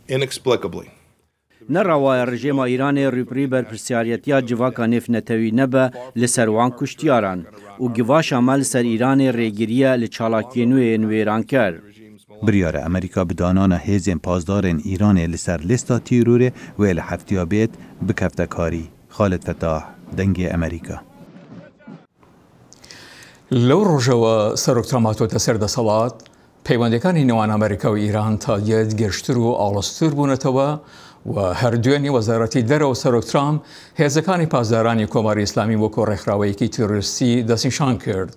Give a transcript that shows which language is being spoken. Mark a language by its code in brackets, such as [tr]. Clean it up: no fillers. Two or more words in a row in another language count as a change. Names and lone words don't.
[ku] Nerawaya rejêma Îranê rûpirî berpirsyaretiya civaka nêfnetewî nebe li ser wan kuştiyaran û givaşa me li ser Îranê rêgiriye li çalakiyên nû yên wêran ker. Biryara Amerîka bi danana hêzên pazdarên Îranê li ser lîsta terorê wê li heftiya bêt bikefte karî. Xalid Fetah, Dengê Amerîka. [ckb] لەو ڕۆژەوە سەرۆک ترامپ هاتووەتە سەر دەسەڵات پەیوەندەکانی نێوان ئەمریکا و ئیران تا یەک گەشتر و ئاڵۆزتر بوونەتەوە و هەردوێنی وەزارەتی دەرەوە سەرۆک ترامپ هێزەکانی پاسدارانی کۆماری ئیسلامی وەکو ڕێکخراوەیەکی تیرۆریستی دەستنیشان کرد.